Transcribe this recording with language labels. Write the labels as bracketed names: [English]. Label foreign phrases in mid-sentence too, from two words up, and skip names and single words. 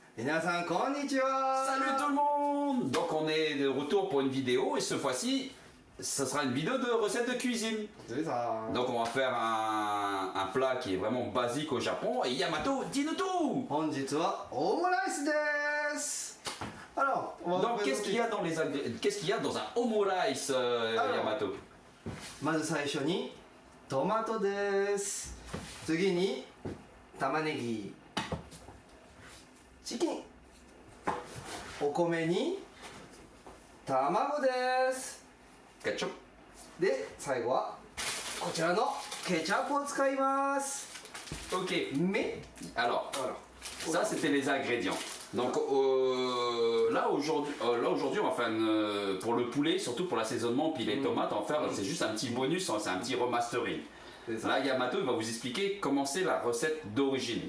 [Japanese] 皆さんこんにちは. [French] Salut tout le monde. Donc on est de retour pour une vidéo et cette fois-ci, ce sera une vidéo de recette de cuisine. C'est ça. Donc on va faire un plat qui est vraiment basique au Japon. Et Yamato, dis-nous tout. [Japanese] 本日はオムライスです. [French] Alors, on va Donc qu'est-ce qu'il y a dans les qu'est-ce qu'il y a dans un omurice, Yamato? [Japanese] まず最初にトマトです。次に玉ねぎ、チキン、お米に卵です。 [French] Ketchup. [Japanese] で最後はこちらのケチャップを使います。 [French] Ok. Mais Alors, voilà. ça c'était les ingrédients. Donc là aujourd'hui on va faire pour le poulet, surtout pour l'assaisonnement, puis les tomates, on va faire, c'est juste un petit bonus, c'est un petit remastering. Là Yamato il va vous expliquer comment c'est la recette d'origine.